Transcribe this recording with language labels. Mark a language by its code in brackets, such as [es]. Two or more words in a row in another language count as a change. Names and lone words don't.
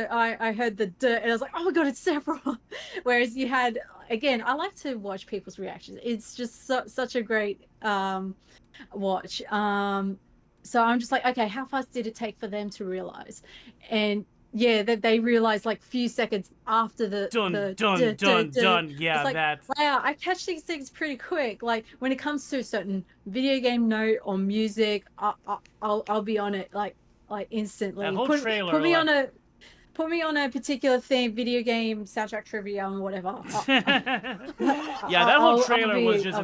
[en] I heard the duh, and I was like, oh my god, it's Sephiroth. Whereas you had, again, I like to watch people's reactions. It's just such a great watch. So I'm just like, okay, how fast did it take for them to realize? And yeah, that they realized like few seconds after the Dun, the dun, duh, duh, dun, duh. dun. Yeah, It's like, that. wow, I catch these things pretty quick. Like when it comes to a certain video game note or music, I'll be on it like That instantly. whole trailer. Put me on a particular theme, video game soundtrack trivia and whatever. Yeah, that whole trailer was just